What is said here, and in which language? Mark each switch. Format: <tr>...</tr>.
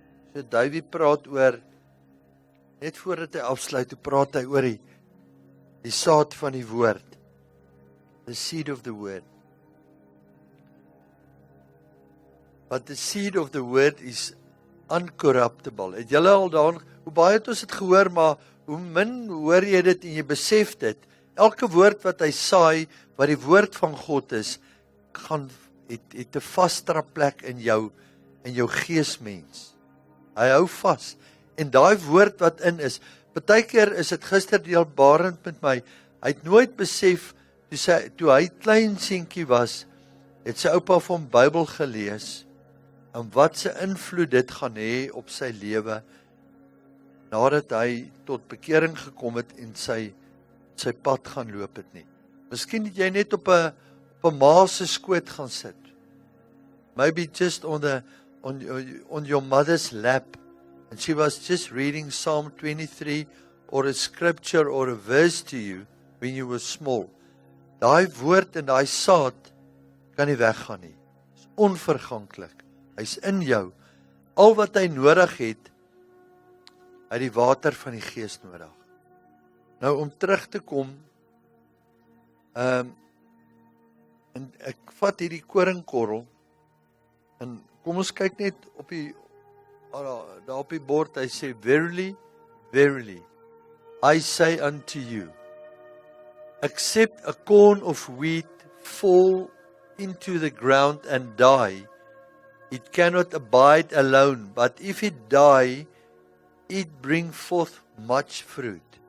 <af>So Davey praat oor, net voordat hy afsluit, praat hy oor die saad van die woord.</af> <en>The seed of the word. But the seed of the word is uncorruptible.</en> <af>Het julle al daarin, hoe baie het ons het gehoor, maar hoe min hoor jy dit en jy besef dit. Elke woord wat hy saai, wat die woord van God is, het 'n vaste plek in jou geesmens. Hy hou vas. En daai woord wat in is, partykeer is dit gister deel Barend met my, hy het nooit besef, toe hy klein seentjie was, het sy oupa van Bybel gelees, en wat se invloed dit gaan hê op sy lewe, nadat hy tot bekering gekom het en sy pad gaan loop het nie. Miskien het jy net op 'n ma se skoot gaan sit.</af> <en>Maybe just on your mother's lap, and she was just reading Psalm 23 or a scripture or a verse to you when you were small.</en> <af>Daai woord en daai saad kan nie weggaan nie. Dit is onverganklik. Hy's in jou. Al wat hy nodig het, hy die water van die Gees nodig. Nou om terug te kom, en ek vat hierdie koringkorrel, en kom ons kyk net op daar op die bord, hy sê,</af> <en>Verily, verily, I say unto you, except a corn of wheat fall into the ground and die, it cannot abide alone, but if it die, it bring forth much fruit.</en>